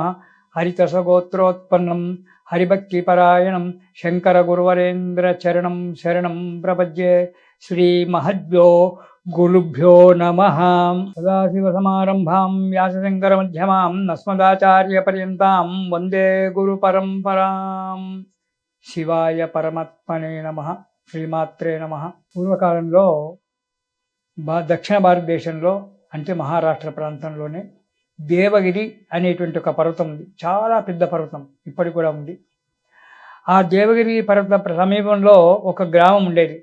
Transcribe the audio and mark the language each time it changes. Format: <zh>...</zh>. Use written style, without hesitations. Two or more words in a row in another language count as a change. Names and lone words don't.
<sa>हरितसगोत्रोत्पन्नं हरिभक्तिपरायणं शंकर गुरुवरेन्द्र चरणं शरणं प्रपद्ये। श्री महद्भ्यो गुरुभ्यो नमः। सदाशिवसमारम्भां व्यासशङ्करमध्यमां अस्मदाचार्यपर्यन्तां वन्दे गुरुपरम्परां। शिवाय परमात्मने नमः। శ్రీమాత్రే నమః.</sa> <te>పూర్వకాలంలో దక్షిణ భారతదేశంలో అంటే మహారాష్ట్ర ప్రాంతంలోనే దేవగిరి అనేటువంటి ఒక పర్వతం ఉంది. చాలా పెద్ద పర్వతం, ఇప్పటికి కూడా ఉంది. ఆ దేవగిరి పర్వత సమీపంలో ఒక గ్రామం ఉండేది.</te>